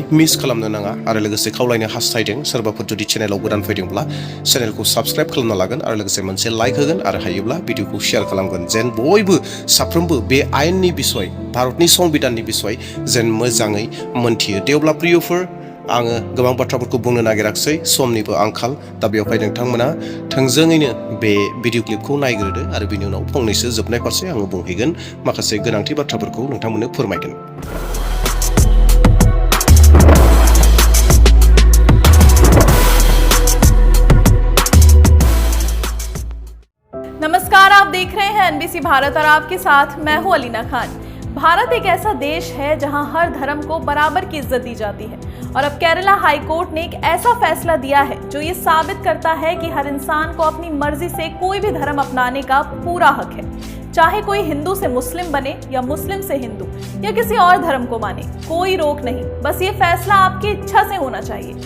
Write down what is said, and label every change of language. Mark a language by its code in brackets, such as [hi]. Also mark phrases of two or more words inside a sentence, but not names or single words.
[brx] मिस खालामनो नाङा आरो लोगोसे खावलायनो हास्थायदों सोरबाफोर जुदि चेनेलाव गोदान फैदोंब्ला चेनेलखौ साबस्क्राइब खालामना लागोन आरो लोगोसे मोनसे लाइक होगोन आरो हायोब्ला भिडिअखौ शेयार खालामगोन जेन बयबो साफ्रोमबो बे आयेननि बिसय भारतनि संबिधाननि बिसय जेन मोजाङै मोन्थियो देवब्ला प्रियफोर आङो गोबां बाथ्राफोरखौ बुंनो नागिराखिसै समनिबो आंखाल दा बेवहाय नोंथांमोना थोंजोङैनो बे भिडिअ क्लिपखौ नायग्रोदो आरो बिनि उनाव फंनैसो जोबनाय फारसे आङो बुंहैगोन माखासे गोनांथि बाथ्राफोरखौ नोंथांमोननो फोरमायगोन [hi] नमस्कार, आप देख रहे हैं एनबीसी भारत और आपके साथ मैं हूं अलीना खान। भारत एक ऐसा देश है जहां हर धर्म को बराबर की इज्जत दी जाती है और अब केरला हाई कोर्ट ने एक ऐसा फैसला दिया है जो ये साबित करता है कि हर इंसान को अपनी मर्जी से कोई भी धर्म अपनाने का पूरा हक है, चाहे कोई हिंदू से मुस्लिम बने या मुस्लिम से हिंदू या किसी और धर्म को माने, कोई रोक नहीं, बस ये फैसला आपकी इच्छा से होना चाहिए।